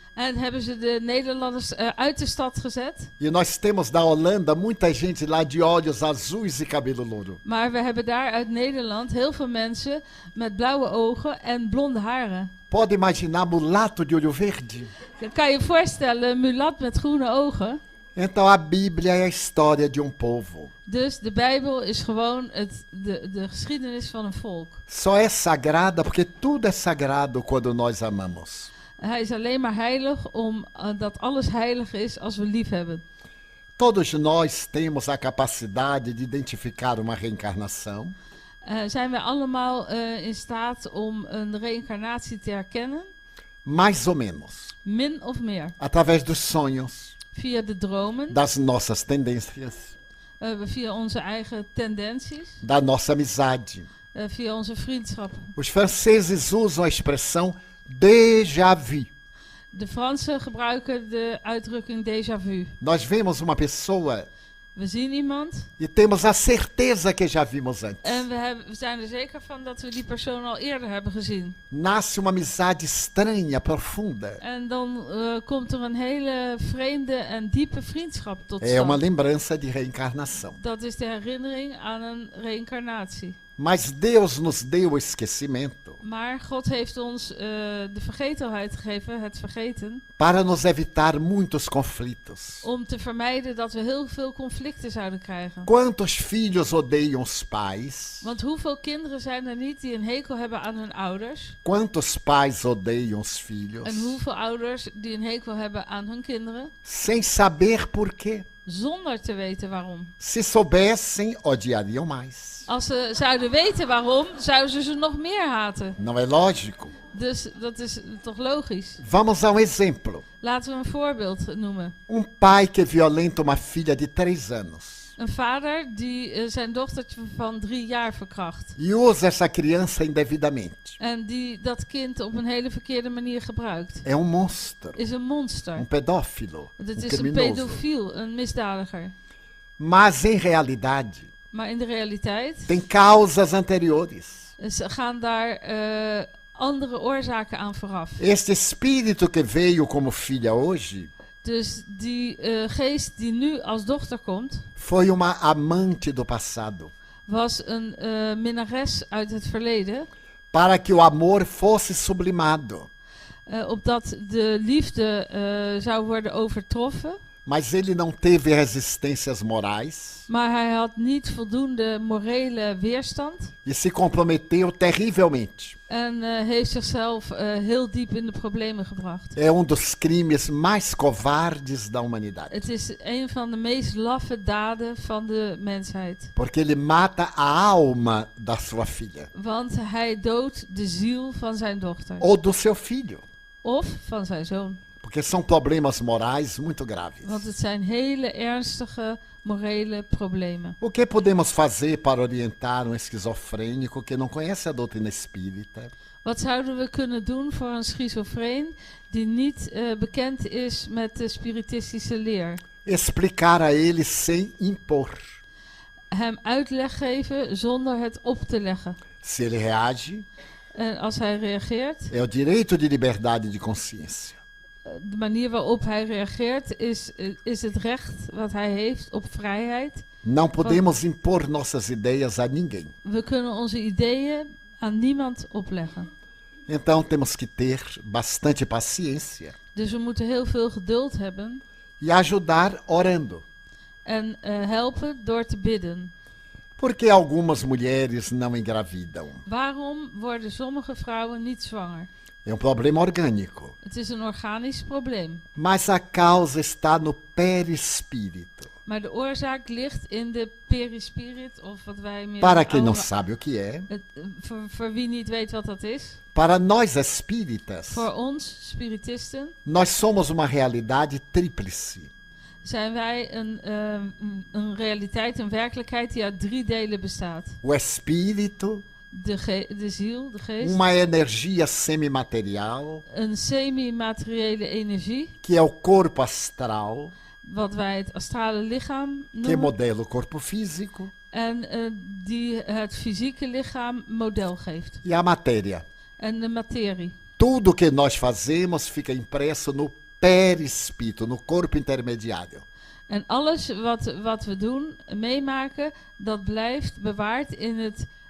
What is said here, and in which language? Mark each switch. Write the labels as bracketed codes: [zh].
[nl] En hebben ze de Nederlanders uit de stad gezet. [pt] E nós temos da Holanda muita gente lá de olhos azuis e cabelo louro. [nl] Maar we hebben daar uit Nederland heel veel mensen met blauwe ogen en blonde haren. [pt] Pode imaginar mulato de olho verde? [nl] Kan je voorstellen, mulat met groene ogen? [pt] Então a Bíblia é a história de um povo. [nl] Dus de Bijbel is gewoon de geschiedenis van een volk. [pt] Só é sagrada porque tudo é sagrado quando nós amamos. [nl] Hij is alleen maar heilig omdat alles heilig is als we lief hebben. [pt] Todos nós temos a capacidade de identificar uma reencarnação. [nl] Zijn wij allemaal in staat om een reïncarnatie te herkennen? [pt] Mais ou menos. [nl] Min of meer. [pt] Através dos sonhos, [nl] Via de dromen, [pt] das nossas tendências, [nl] via onze eigen tendenties, [pt] da nossa amizade. [nl] via onze vriendschappen. [pt] Os franceses usam a expressão déjà vu. [nl] De Fransen gebruiken de uitdrukking déjà vu. [pt] Nós vemos uma pessoa [nl] We zien iemand [pt] e temos a certeza que já vimos antes. [nl] en we zijn er zeker van dat we die persoon al eerder hebben gezien. [pt] Nasce uma amizade estranha, profunda. [nl] En dan komt er een hele vreemde en diepe vriendschap tot [pt] É uma [nl] stand. [pt] lembrança de reencarnação. [nl] Dat is de herinnering aan een reïncarnatie. [pt] Mas Deus nos deu o esquecimento [nl] Maar God heeft ons de vergetelheid gegeven, het vergeten, [pt] para nos evitar muitos conflitos. [nl] om te vermijden dat we heel veel conflicten zouden krijgen. [pt] Quantos filhos odeiam os pais? [nl] Want hoeveel kinderen zijn er niet die een hekel hebben aan hun ouders? [pt] Quantos pais odeiam os filhos? [nl] En hoeveel ouders die een hekel hebben aan hun kinderen? [pt] Sem saber por quê. [nl] Zonder te weten waarom. [pt] Se soubessem, odiariam mais. [nl] Als ze zouden weten waarom, zouden ze nog meer haten. [pt] Não é lógico? [nl] Dus dat is toch logisch. [pt] Vamos a um exemplo. [nl] Laten we een voorbeeld noemen. [pt] Pai que violenta uma filha de 3 anos [nl] Een vader die zijn dochtertje van 3 jaar verkracht. [pt] e usa essa criança indevidamente. [nl] En die dat kind op een hele verkeerde manier gebruikt. [pt] É monstro, [nl] Is een monster. [pt] pedófilo, [nl] Het is een [pt] criminoso. [nl] pedofiel, een misdadiger. [pt] Mas em realidade [nl] Maar in de realiteit [pt] tem causas anteriores. [nl] gaan daar andere oorzaken aan vooraf. [pt] Este espírito que veio como filha hoje [nl] Dus die geest die nu als dochter komt, [pt] foi uma amante do passado, [nl] was een minnares uit het verleden. [pt] para que o amor fosse sublimado. [nl] Opdat de liefde zou worden overtroffen. [pt] Mas ele não teve resistências morais [nl] Maar hij had niet voldoende morele weerstand. [pt] e se comprometeu terrivelmente. [nl] En heeft zichzelf heel diep in de problemen gebracht. [pt] É dos crimes mais covardes da humanidade. [nl] Het is een van de meest laffe daden van de mensheid. [pt] Porque ele mata a alma da sua filha. [nl] Want hij doodt de ziel van zijn dochter. [pt] Ou do seu filho. [nl] Of van zijn zoon. [pt] Porque são problemas morais muito graves. [nl] Want het zijn hele ernstige morele problemen. [pt] O que podemos fazer para orientar esquizofrênico que não conhece a doutrina espírita? [nl] Wat zouden we kunnen doen voor een schizofreen die niet bekend is met de spiritistische leer? [pt] Explicar a ele sem impor. [nl] Hem uitleg geven zonder het op te leggen. [pt] Se ele reage, [nl] En als hij reageert, [pt] é o direito de liberdade de consciência. [nl] de manier waarop hij reageert is het recht wat hij heeft op vrijheid. [pt] Não podemos impor nossas ideias a ninguém. [nl] We kunnen onze ideeën aan niemand opleggen. [pt] Então temos que ter bastante paciência [nl] Dus we moeten heel veel geduld hebben [pt] e ajudar orando. [nl] en helpen door te bidden. [pt] Por que algumas mulheres não engravidam? [nl] Waarom worden sommige vrouwen niet zwanger? [pt] É problema orgânico. [nl] Het is een organisch probleem. [pt] Mas a causa está no perispírito. [nl] Maar de oorzaak ligt in de perispirit, of wat wij meer... [pt] Para quem não sabe o que é, [nl] voor wie niet weet wat dat is. [pt] para nós espíritas, [nl] Voor ons, spiritisten, [pt] nós somos uma realidade tríplice. [nl] zijn wij een realiteit, een werkelijkheid die uit 3 delen bestaat. [pt] O espírito, [nl] De ziel, de geest. [pt] uma energia semimaterial, [nl] Een semi-materiële energie, [pt] que é o corpo astral, [nl] wat wij het astrale lichaam [pt] que [nl] noemen. [pt] modela o corpo físico, [nl] En die het fysieke lichaam model geeft. [pt] e a matéria. [nl] En de materie. [pt] Tudo que nós fazemos fica impresso no perispírito, no corpo intermediário. [nl] En alles wat we doen, meemaken, dat blijft bewaard in het